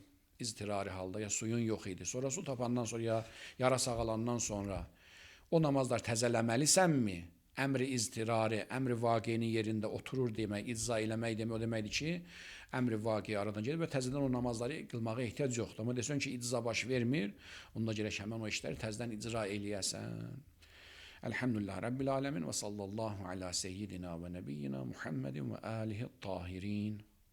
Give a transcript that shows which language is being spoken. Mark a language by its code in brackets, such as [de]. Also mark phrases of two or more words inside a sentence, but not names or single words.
[az] İztirari halda, ya suyun yox idi. Sonra su tapandan sonra, ya yara sağalandan sonra o namazlar təzələməlisənmi? Əmri iztirari, əmri vaqinin yerində oturur demək, icza eləmək demək, o deməkdir ki, əmri vaqi aradan gedir və təzədən o namazları qılmağa ehtiyac yoxdur. Amma desən ki, icza baş vermir, onda gərək həmən o işləri təzədən icra eləyəsən. [ar] الحمد لله رب العالمين وصلى الله على سيدنا ونبينا محمد وآله الطاهرين.